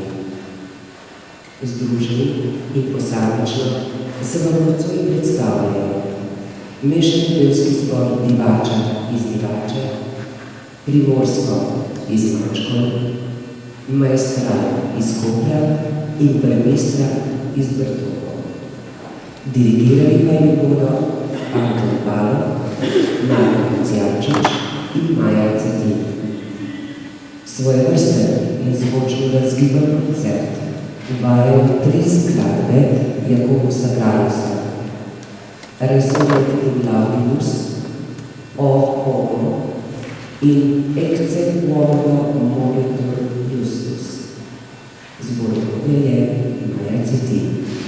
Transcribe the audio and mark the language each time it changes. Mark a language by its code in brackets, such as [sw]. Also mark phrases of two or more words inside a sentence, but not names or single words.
[sl] Združeni in posamično se vam nocoj predstavljajo mešani pevski zbor Divača iz Divače, Primorsko iz Mačkov, Maestral iz Kopra in Premestra iz Brtova. Dirigirali pa jim bodo Anton Balo, Marko Cjarčič in Maja Cetin. Svojevrsten in zvočno razgiban koncert uvajajo 3 skladbe Jakobusa Gralusa: Resonet in Laudimus, O Homo in Ecce Uomo Monitor Justus. Zbornik je Maja Cetin.